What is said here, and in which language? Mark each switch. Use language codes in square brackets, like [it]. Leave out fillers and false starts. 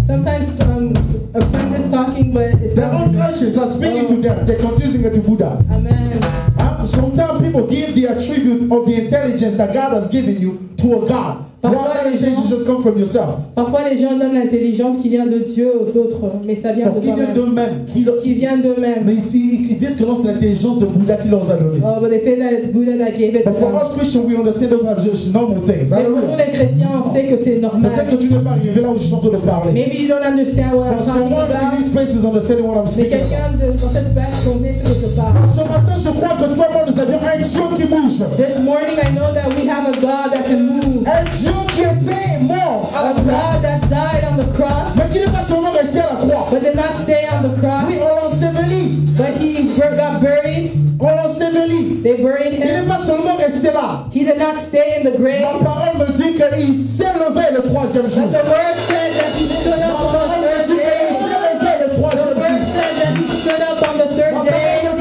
[en] Sometimes a friend is talking, but it's their own conscience are speaking to them. They're confusing it to Buddha. Amen. Sometimes people give the attribute of the intelligence that God has given you to a God. That intelligence just come from yourself. [fr] Parfois les gens donnent l'intelligence qui vient de Dieu aux autres, mais ça vient de toi-même. Qui vient d'eux-mêmes. Mais ils disent que c'est l'intelligence de Bouddha qui leur a donné. [en] Oh, but they say that it's Buddha that gave it to them. But for us Christians, we understand those are just normal things. [fr] Mais pour nous les chrétiens, on sait que c'est normal. Peut-être que tu n'es pas arrivé là où je suis en train de parler. [en] Maybe you don't understand what I'm talking about. Someone in these places understanding what I'm speaking about. [fr] Mais quelqu'un dans cette place connaît ce que je parle. Ce matin, je crois que toi et moi, nous avions un Dieu qui bouge. [en] This morning, I know that we have a God that can move. [fr] Un Dieu qui était mort à la croix. [en] God that died on the cross. [fr] Mais qui n'est pas seulement resté à la croix. [en] But did not stay on the cross. [fr] Oui, on l'a enseveli. [en] But he got buried. [fr] On l'a enseveli. [en] They buried him. [fr] Il n'est pas seulement resté là. [en] He did not stay in the grave. [fr] La parole me dit qu'il s'est levé le troisième jour. [en] But the word said that he stood up on the third day. The word said that he stood up on the third day.